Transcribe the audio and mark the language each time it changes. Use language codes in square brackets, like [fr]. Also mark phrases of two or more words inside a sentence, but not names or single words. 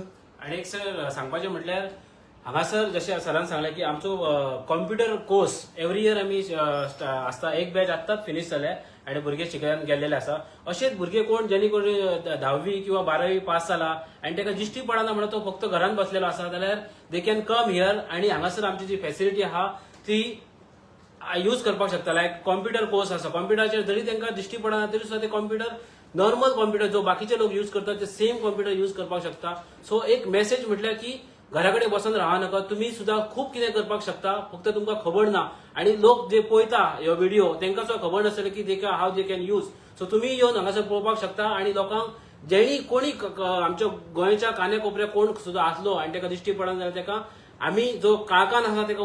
[kok] आणि एक सर सांगपाचें म्हटल्यार हांगासर जशें सरान सांगलें की आमचो कॉम्प्युटर कोर्स [en] every year [kok] आमी आसता एक बॅच आत्ताच फिनिश जाल्या आणि भुरगे शिकून गेल्लेले आसा अशेंच भुरगे कोण जेणे कोण 10वी किंवा 12वी पास जाला आणि ताका दिश्टी पडना म्हणून तो फक्त घरान बसलेलो आसा जाल्यार [en] they can come here [kok] आणि हांगासर आमची जी फॅसिलिटी आहा ती यूज करपाक शकता [en] like computer course [kok] आसा कॉम्प्युटराचेर जरी तांकां दिश्टी पडना तरी सुद्दां ते कॉम्प्युटर [en] normal computer [kok] जो बाकीचे लोक यूज करतात ते [en] same computer use [kok] करपाक शकता सो एक मेसेज म्हटल्यार की घरा कडेन बसून राहा नका तुम्ही सुद्धा खूप कितें करपाक शकता फक्त तुमकां खबर ना आणि लोक जे पळयता ह्यो व्हिडिओ तांकां सुद्दां खबर नासतलें की देका [en] how they can use [kok] सो तुम्ही येवन हांगासर पळोवपाक शकता आणि लोकांक जेणी कोणी आमच्या गोंयच्या कान्या कोपऱ्याक कोण सुद्दां आसलो आणि ताका दिश्टी पडना जाल्यार ताका आमी जो काळखान आसा ताका